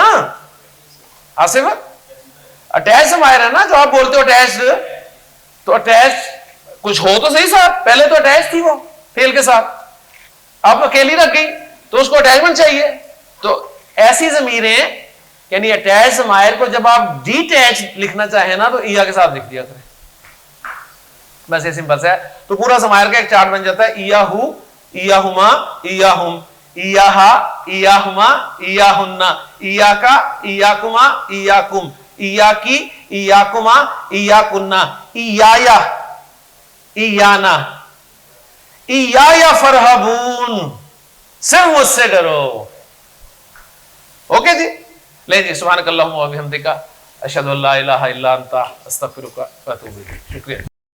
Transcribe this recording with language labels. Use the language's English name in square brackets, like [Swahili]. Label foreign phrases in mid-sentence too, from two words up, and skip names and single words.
[Urdu] آصف, اٹیچ ضمیر ہے نا, جو آپ بولتے ہو اٹیچ, تو اٹیچ کچھ ہو تو صحیح ساتھ, پہلے تو اٹیچ تھی وہ فعل کے ساتھ, اب اکیلی رکھ گئی تو اس کو اٹیچمنٹ چاہیے. تو ایسی ضمیریں یعنی اٹیچ ضمائر کو جب آپ ڈیٹیچ لکھنا چاہیں نا تو ایا کے ساتھ لکھ دیا کریں, بس یہ سمپل ہے. تو پورا ضمائر کا ایک چارٹ بن جاتا ہے, [Arabic] ایاہو, ایاہما, ایاہم, ایاہا, ایاہما, ایاہن, ایاکا, ایاکما, ایاکم, ایاکی, ایاکما, ایاکن, ایایا, ایانا, ایایا فرحبون, [Urdu] صرف مجھ سے ڈرو. اوکے جی. لے جی, [Arabic] سبحانک اللہم و بحمدک, اشہد ان لا الہ الا انت, استغفرک و اتوب الیک. [Urdu] شکریہ.